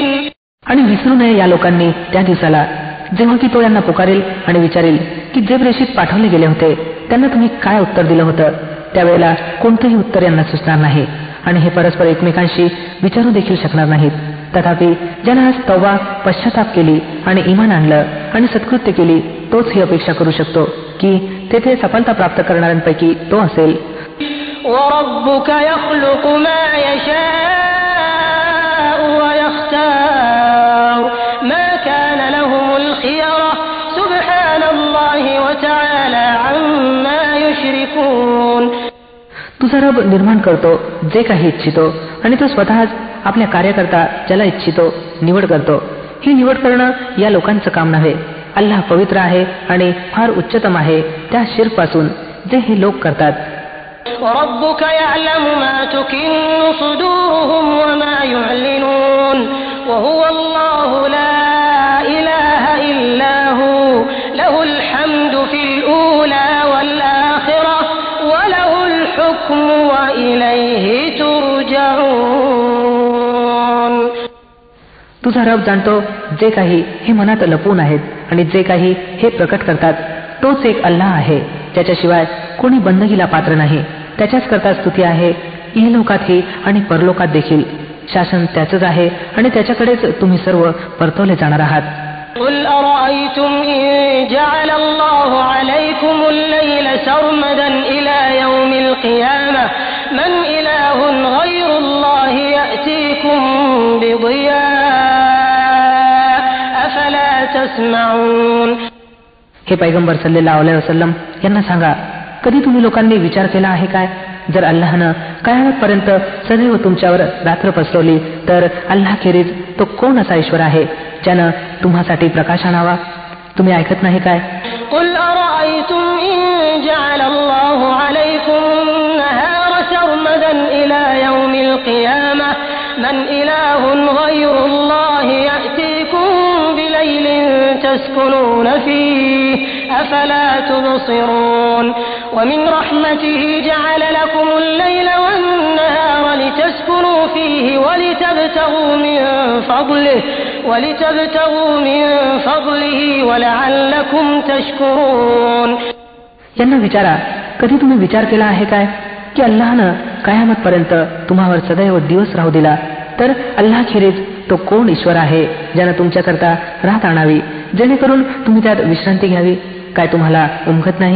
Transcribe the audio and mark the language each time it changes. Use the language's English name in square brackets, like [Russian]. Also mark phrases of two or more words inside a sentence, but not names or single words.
[Marathi] आणि विसरू नये या लोकांनी त्या दिवसाला जेव्हा की तो यांना पुकारेल आणि विचारेल की जे प्रेषित पाठवले गेले होते त्यांना तुम्ही काय उत्तर दिलं होतं. त्यावेळेला कोणतंही उत्तर यांना सुचणार नाही आणि हे परस्पर एकमेकांशी विचारू देखील शकणार नाहीत. तथापि ज्यानं आज तौबा पश्चाताप केली आणि इमान आणलं आणि सत्कृत्य केली तोच ही अपेक्षा करू शकतो की तेथे सफलता प्राप्त करणाऱ्यांपैकी तो असेल. [Arabic] وَرَبُّكَ يَخْلُقُ مَا يَشَاءُ وَيَخْتَارُ مَا كَانَ لَهُمُ الْخِيَرَةُ سُبْحَانَ اللَّهِ وَتَعَالَى عَمَّا يُشْرِكُونَ. [Marathi] तुझा रब निर्माण करतो जे काही इच्छितो आणि तो स्वतःच आपल्या कार्यकर्ता ज्याला इच्छितो निवड करतो. ही निवड करणं या लोकांचं काम नव्हे. अल्लाह पवित्र आहे आणि फार उच्चतम आहे त्या शिर्कपासून जे हे लोक करतात. [Arabic] وَرَبُّكَ يَعْلَمُ مَا تُكِنُّ صُدُورُهُمْ وَمَا يُعْلِنُونَ وَهُوَ اللَّهُ لَا إِلَٰهَ إِلَّا هُوَ لَهُ الْحَمْدُ فِي الْأُولَى وَالْآخِرَةِ وَلَهُ الْحُكْمُ وَإِلَيْهِ تُرْجَعُونَ. [Marathi] तुझा रब जाणतो जे काही हे मनात लपवून आहेत आणि जे काही हे प्रकट करतात. तोच एक अल्लाह आहे ज्याच्याशिवाय कोणी बंदगीला पात्र नाही. त्याच्याच करता स्तुती आहे इहलोकातही आणि परलोकात देखील. शासन त्याचंच आहे आणि त्याच्याकडेच तुम्ही सर्व परतवले जाणार आहात. [Arabic] قُلْ أَرَأَيْتُمْ إِن جَعَلَ اللَّهُ عَلَيْكُمُ اللَّيْلَ سَرْمَدًا إِلَى يَوْمِ الْقِيَامَةِ مَنْ إِلَٰهٌ غَيْرُ اللَّهِ يَأْتِيكُم بِضِيَاءٍ أَفَلَا تَسْمَعُونَ. [Marathi] हे पैगंबर [Arabic] صلى الله عليه وسلم [Marathi] यांना सांगा, कधी तुम्ही लोकांनी विचार केला आहे काय, जर अल्लाहनं कयामतपर्यंत सदैव तुमच्यावर रात्र पसरवली तर अल्लाहखेरीज तो कोण असा ईश्वर आहे ज्यानं तुम्हासाठी प्रकाश आणावा. तुम्ही ऐकत नाही काय. [Arabic] قُلْ أَرَأَيْتُمْ إِن جَعَلَ اللَّهُ عَلَيْكُمُ النَّهَارَ سَرْمَدًا إِلَى يَوْمِ الْقِيَامَةِ مَنْ إِلَٰهٌ غَيْرُ اللَّهِ يَأْتِيكُم بِلَيْلٍ تَسْكُنُونَ فِيهِ أَفَلَا تُبْصِرُونَ. وَمِنْ رَحْمَتِهِ جَعَلَ لَكُمُ اللَّيْلَ وَالنَّهَارَ لِتَسْكُنُوا فِيهِ وَلِتَبْتَغُوا مِنْ فَضْلِهِ وَلَعَلَّكُمْ تَشْكُرُونَ. [Marathi] यांना विचारा, कधी तुम्ही विचार केला आहे काय की अल्लाहनं कयामतपर्यंत तुम्हावर सदैव दिवस राहू दिला तर अल्लाहखेरीज तो कोण ईश्वर आहे ज्यानं तुमच्याकरता रात आणावी जेणेकरून तुम्ही त्यात विश्रांती घ्यावी. काय तुम्हाला उमगत नाही.